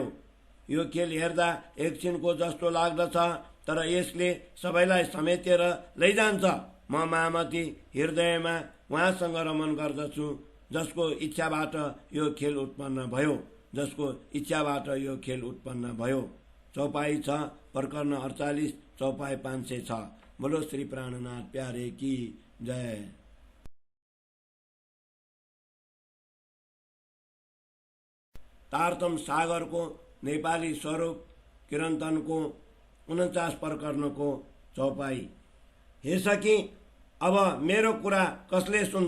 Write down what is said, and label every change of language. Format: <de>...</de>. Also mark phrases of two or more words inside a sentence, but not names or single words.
<ne>यो खेल हेर्दा एकछिनको जस्तो लाग्दछ, तर यसले सबैलाई समेटेर लैजान्छ। म महामती हृदयमा उहाँसँग रमन गर्दछु, जसको इच्छाबाट यो खेल उत्पन्न भयो, जसको इच्छाबाट यो खेल उत्पन्न भयो। चौपाई 6 प्रकरण 48 चौपाई 506।</ne> <hi>बोलो श्री प्राणनाथ प्यारे की जय।</hi> <ne>तारतम सागरको नेपाली स्वरूप किरन्तनको 49 प्रकरणको चौपाई। हे सखी, अब मेरो कुरा कसले सुन्छ?</ne>